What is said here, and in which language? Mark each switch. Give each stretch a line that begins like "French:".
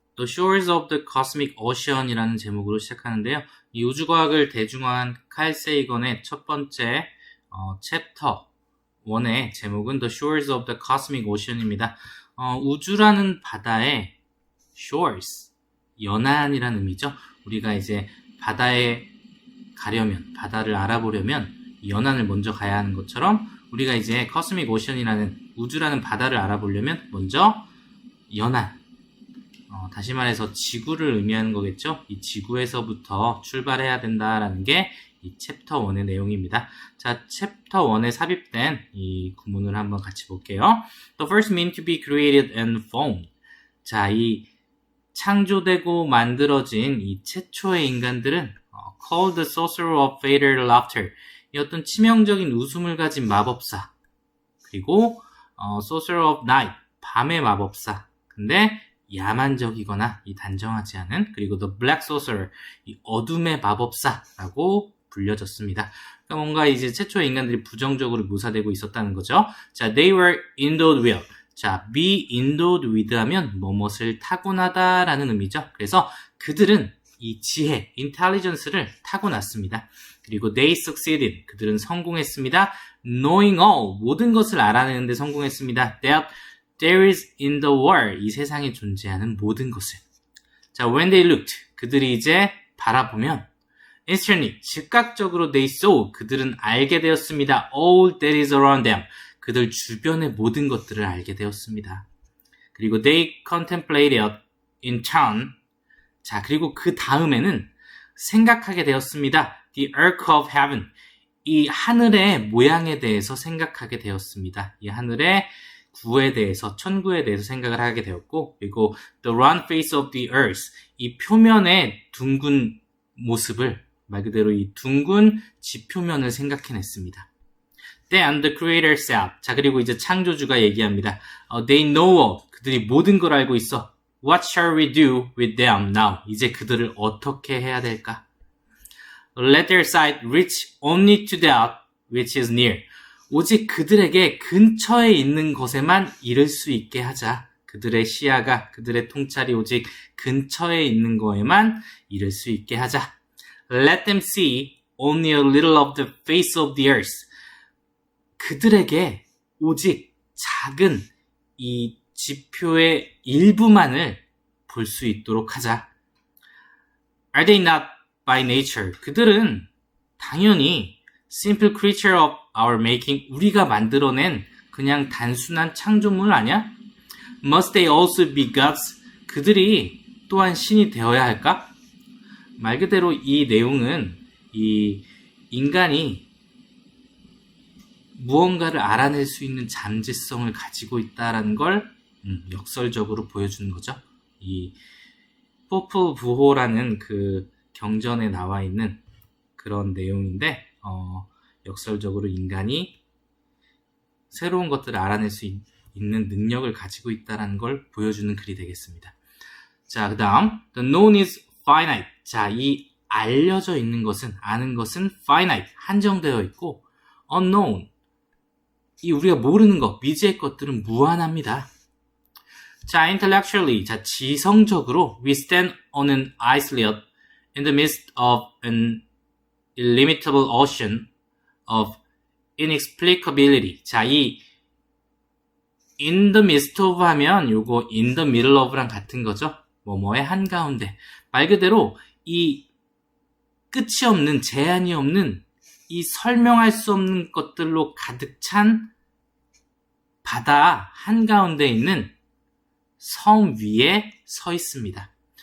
Korean: The Shores of the Cosmic Ocean이라는 제목으로 시작하는데요. 이 우주과학을 대중화한 칼 세이건의 첫 번째 챕터 1의 제목은 The Shores of the Cosmic Ocean입니다. 우주라는 바다의 shores, 연안이라는 의미죠. 우리가 이제 바다에 가려면, 바다를 알아보려면 연안을 먼저 가야 하는 것처럼 우리가 이제 Cosmic Ocean이라는 우주라는 바다를 알아보려면 먼저 연안, 다시 말해서 지구를 의미하는 거겠죠. 이 지구에서부터 출발해야 된다라는 게 이 챕터 1의 내용입니다. 자, 챕터 1에 삽입된 이 구문을 한번 같이 볼게요.
English: The first mean to be created and formed.
Korean: 자, 이 창조되고 만들어진 이 최초의 인간들은
English: called the sorcerer of fatal laughter.
Korean: 이 어떤 치명적인 웃음을 가진 마법사.
English: 그리고 sorcerer of night.
Korean: 밤의 마법사. 근데 야만적이거나 이 단정하지 않은, 그리고
English: the black sorcerer,
Korean: 이 어둠의 마법사라고 불려졌습니다. 그러니까 뭔가 이제 최초의 인간들이 부정적으로 묘사되고 있었다는 거죠.
English: 자, they were endowed with.
Korean: 자, be endowed with 하면 뭐뭇을 타고나다라는 의미죠. 그래서 그들은 이 지혜, intelligence를 타고났습니다.
English: 그리고 they succeeded.
Korean: 그들은 성공했습니다.
English: knowing all.
Korean: 모든 것을 알아내는데 성공했습니다.
English: that there is in the world.
Korean: 이 세상에 존재하는 모든 것을. 자,
English: when they looked.
Korean: 그들이 이제 바라보면 instantly. 즉각적으로
English: they saw.
Korean: 그들은 알게 되었습니다.
English: all that is around them.
Korean: 그들 주변의 모든 것들을 알게 되었습니다.
English: 그리고 they contemplated in turn.
Korean: 자, 그리고 그 다음에는 생각하게 되었습니다.
English: The arc of heaven.
Korean: 이 하늘의 모양에 대해서 생각하게 되었습니다. 이 하늘의 구에 대해서, 천구에 대해서 생각을 하게 되었고, 그리고
English: the round face of the earth.
Korean: 이 표면의 둥근 모습을, 말 그대로 이 둥근 지표면을 생각해냈습니다.
English: Then the creator said.
Korean: 자, 그리고 이제 창조주가 얘기합니다.
English: They know all.
Korean: 그들이 모든 걸 알고 있어.
English: What shall we do with them now?
Korean: 이제 그들을 어떻게 해야 될까?
English: Let their sight reach only to that which is near.
Korean: 오직 그들에게 근처에 있는 것에만 이를 수 있게 하자. 그들의 시야가, 그들의 통찰이 오직 근처에 있는 거에만 이를 수 있게 하자.
English: Let them see only a little of the face of the earth.
Korean: 그들에게 오직 작은 이 지표의 일부만을 볼 수 있도록 하자.
English: Are they not by nature?
Korean: 그들은 당연히
English: simple creature of our making,
Korean: 우리가 만들어낸 그냥 단순한 창조물 아니야?
English: Must they also be gods?
Korean: 그들이 또한 신이 되어야 할까? 말 그대로 이 내용은 이 인간이 무언가를 알아낼 수 있는 잠재성을 가지고 있다는 걸 역설적으로 보여주는 거죠. 이 포프 부호라는 그 경전에 나와 있는 그런 내용인데, 역설적으로 인간이 새로운 것들을 알아낼 수 있는 능력을 가지고 있다는 걸 보여주는 글이 되겠습니다.
English: 자,
Korean: 그 다음
English: the known is finite.
Korean: 자, 이 알려져 있는 것은, 아는 것은 finite, 한정되어 있고, unknown, 이 우리가 모르는 것, 미지의 것들은 무한합니다.
English: 자, intellectually,
Korean: 자, 지성적으로
English: we stand on an islet in the midst of an illimitable ocean of inexplicability.
Korean: 자, 이 in the midst of 하면 요거 in the middle of랑 같은 거죠. 뭐뭐의 한가운데. 말 그대로 이 끝이 없는, 제한이 없는, 이 설명할 수 없는 것들로 가득 찬 바다 한가운데 있는 섬 위에 서 있습니다.